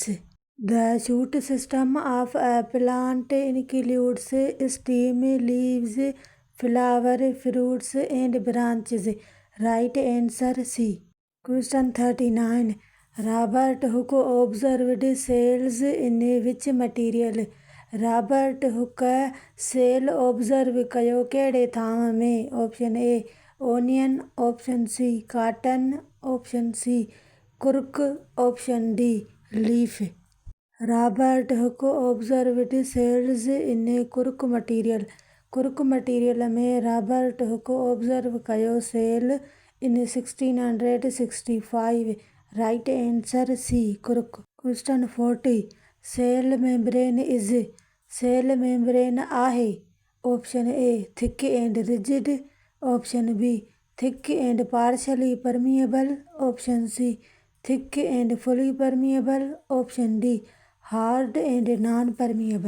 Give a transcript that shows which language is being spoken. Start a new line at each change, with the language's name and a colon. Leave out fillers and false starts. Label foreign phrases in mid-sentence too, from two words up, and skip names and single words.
English: The shoot system of a plant includes stem, leaves, flower, fruits and branches. Right answer C. Question 39. Robert Hooke observed cells in which material? Robert Hooke cell observe
Sindhi: कयो कहिड़े थांव में?
English: option A onion, option C cotton, option C cork, option D leaf. Robert Hooke observed cells in a cork material. cork material
Sindhi: में
English: Robert Hooke observe
Sindhi: कयो
English: cell in 1665. right answer C cork. Question 40. cell membrane is.
Sindhi: सेल मेम्ब्रेन आहे.
English: option A thick and rigid, option B thick and partially permeable, option C thick and fully permeable, option D hard and non permeable.